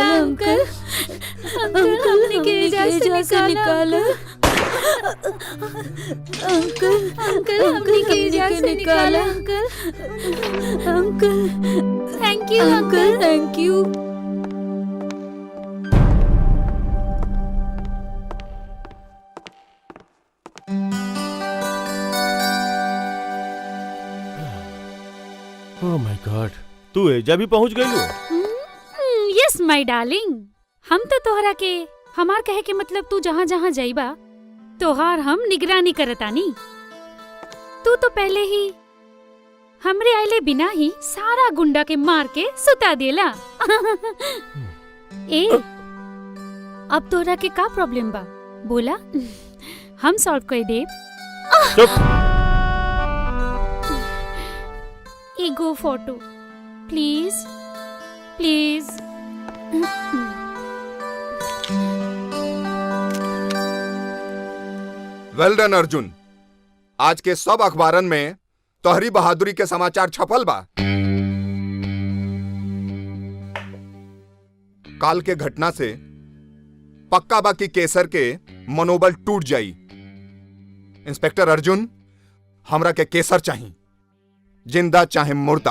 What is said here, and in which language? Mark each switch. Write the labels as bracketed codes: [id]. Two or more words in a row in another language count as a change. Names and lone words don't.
[bho] अंकल हमने के एजा से निकाला। अंकल हमने के एजा से निकाला। [en] Uncle thank you. Uncle thank you. Oh my god, [bho] तू एजा भी पहुंच गई हो। [en] yes my darling, [bho] हम तो तोहरा के हमार कहे के मतलब तू जहाँ जहाँ जाइबा तोहार हम निगरानी करतानी। तू तो पहले ही हमरे आइले बिना ही सारा गुंडा के मार के सुता देला। ए अब तोहरा के का प्रॉब्लम बा बोला, हम सॉल्व कर देब। ईगो फोटो [en] please please. well done [bho] अर्जुन, आज के सब अखबारन में तोहरी बहादुरी के समाचार छपल बा। काल के घटना से पक्का बा कि केसर के मनोबल टूट जाई। इंस्पेक्टर अर्जुन, हमरा के केसर चाहिए, जिंदा चाहे मुर्दा।